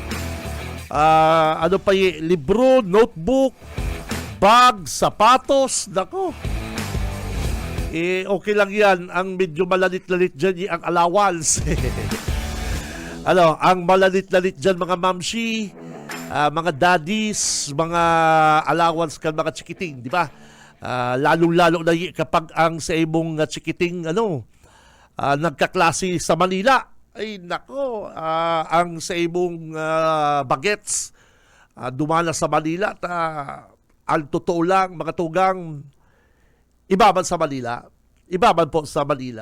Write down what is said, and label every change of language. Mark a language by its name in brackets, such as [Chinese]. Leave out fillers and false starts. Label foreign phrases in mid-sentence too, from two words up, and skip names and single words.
[Filipino] Libro, notebook, bag, sapatos. Nako. Okay lang yan. [Bikol] Ang medyo malalit-lalit dyan ang allowance. Ang malalit-lalit dyan mga mamshi, mga daddies, mga allowance kan mga chikiting, di ba? Lalong-lalo na kapag ang sa imong chikiting, nagkaklase sa Manila. Ay nako, ang sa imong bagets, dumana sa Manila, ang totoo lang, mga tugang, iba man sa Manila, iba man po sa Manila.